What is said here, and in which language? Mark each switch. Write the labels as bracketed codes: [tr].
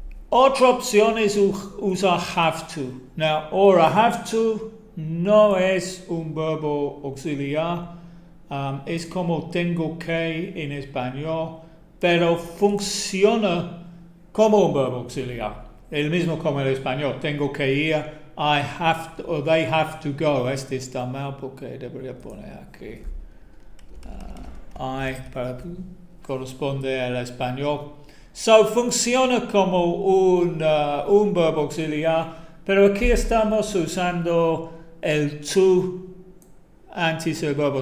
[es] Otra opción es usar have to. Now, ahora have to no es un verbo auxiliar. Es como tengo que en español, pero funciona como un verbo auxiliar. El mismo como en español. Tengo que ir. [en] I have to, or they have to go. [es] Este está mal porque debería poner aquí. I para corresponde al español. So, funciona como un verbo auxiliar, pero aquí estamos usando el to antes del verbo.